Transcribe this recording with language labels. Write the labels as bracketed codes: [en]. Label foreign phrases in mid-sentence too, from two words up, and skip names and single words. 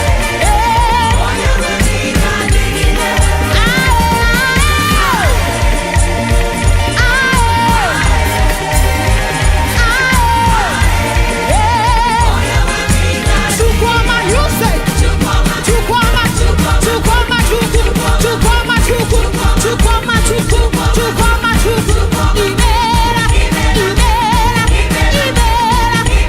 [en] Hey. Aye. Aye. Aye. Aye. Hey. Chukwuma, you say. [ig] Chukwuma, Chukwuma, Chukwu, Chukwuma, Chukwu, Chukwuma, Chukwu, Chukwu. Imela, imela, imela, imela,